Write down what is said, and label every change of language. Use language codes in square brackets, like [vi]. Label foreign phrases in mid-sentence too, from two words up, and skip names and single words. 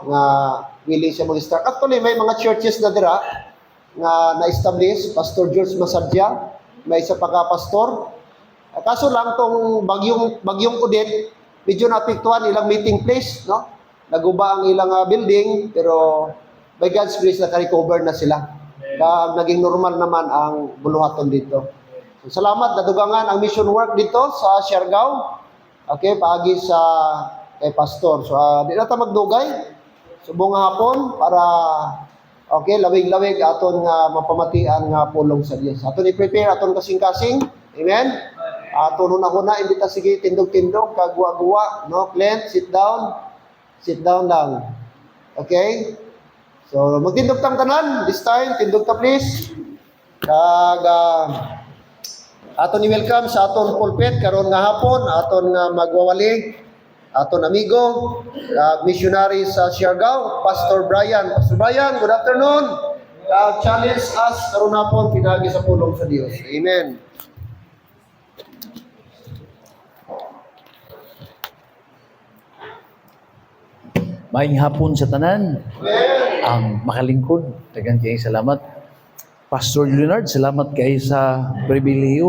[hil] Nga willing siya mag-start. Actually, may mga churches na dira nga na-establish. Pastor George Masadya. May isa pa ka pastor. Kaso lang tong bagyong Odette, medyo naapektuhan ilang [en] meeting place, [hil] no? Naguba ang ilang building, pero [en] by God's grace [hil] naka-recover na sila. [tl] Kaya naging normal naman ang buluhaton dito. [hil] So, salamat, nadugangan ang mission work dito sa Siargao. Okay, paagi sa kay pastor. So, di na ta magdugay. Subong nga hapon para lawig-lawig aton nga mapamatian nga pulong sa Dios. Aton i-prepare aton kasing-kasing. Amen. Aton una-una imbita sige tindog-tindog kagwa-gwa, no? [en] Clint, sit down. Sit down lang. Okay? [hil] So, magtindog tang tanan. [en] This time, [hil] tindog ta please. Kag aton i-welcome sa aton pulpit karon nga hapon, aton nga magwawali, aton amigo, missionary sa Siargao, Pastor Brian. Pastor Brian, [en] good afternoon. Challenge us [hil] karon hapon pinagi sa pulong sa Dios. Amen. Maayong hapon sa tanan. Ang makalingkod. [ceb] Daghang kayong salamat. Pastor Leonard, salamat kay sa pribilehiyo.